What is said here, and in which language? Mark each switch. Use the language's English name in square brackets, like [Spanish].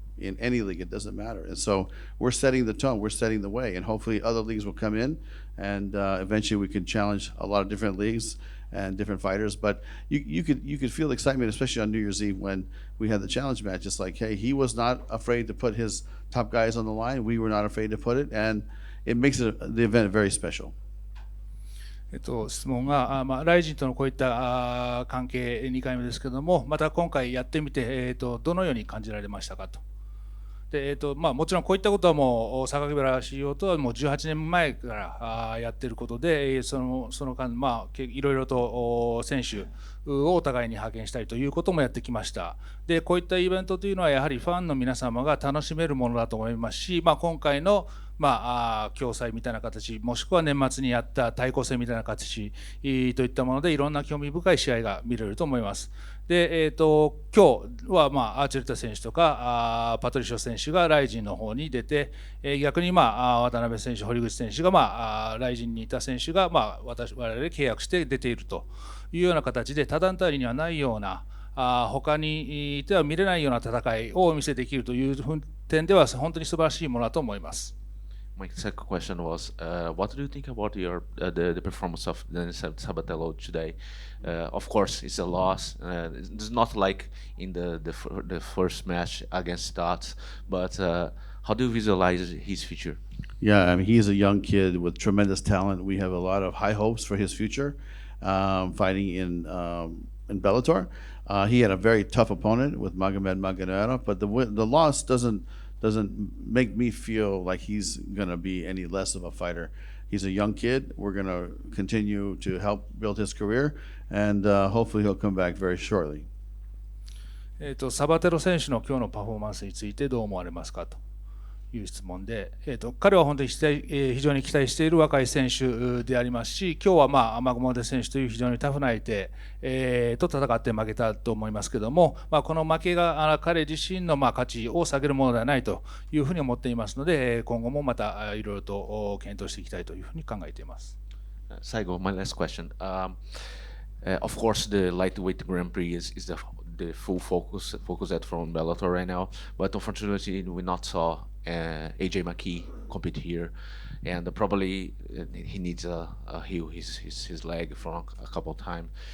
[English] In any league, it doesn't matter. And so we're setting the tone, we're setting the way, and hopefully other leagues will come in, and eventually we can challenge a lot of different leagues and different fighters. But you could feel excitement, especially on New Year's Eve when we had the challenge match. It's like, hey, he was not afraid to put his top guys on the line. We were not afraid to put it, and it makes the event very special. [Japanese] 質問が、RIZINとのこういった関係2回目ですけれども、また今回やってみて、どのように感じられましたかと。でもちろんこういったことはもう榊原 CEO とはもう18年前からやっていることで、その間、いろいろと選手をお互いに派遣したりということもやってきました。でこういったイベントというのはやはりファンの皆様が楽しめるものだと思いますし、今回の共催みたいな形、もしくは年末にやった対抗戦みたいな形といったものでいろんな興味深い試合が見れると思います。で今日はアーチェルタ選手とかパトリシオ選手がRIZINの方に出て、逆に渡辺選手、堀口選手がRIZINにいた選手が我々で契約して出ているというような形で、他団体にはないような他にでは見れないような戦いをお見せできるという点では本当に素晴らしいものだと思います。 [English] My second question was, what do you think about the performance of Denis Sabatello today? Of course, it's a loss. It's not like in the first match against Stats, but how do you visualize his future? Yeah, I mean, he's a young kid with tremendous talent. We have a lot of high hopes for his future, fighting in Bellator. He had a very tough opponent with Magomed Magomedov, but the loss doesn't make me feel like he's gonna be any less of a fighter. He's a young kid. We're gonna continue to help build his career, and hopefully he'll come back very shortly. [Japanese] サバテロ選手の今日のパフォーマンスについてどう思われますかという質問で、彼は本当に非常に期待している若い選手でありますし、今日はアマゴモデ選手という非常にタフな相手、と戦って負けたと思いますけども、この負けが彼自身の価値を下げるものではないというふうに思っていますので、今後もまたいろいろと検討していきたいというふうに考えています。最後、 [English] my last question. Of course, the lightweight Grand Prix is the full focus at from Bellator right now, but unfortunately, we not saw AJ McKee compete here, and probably he needs a heal his leg from a couple of times.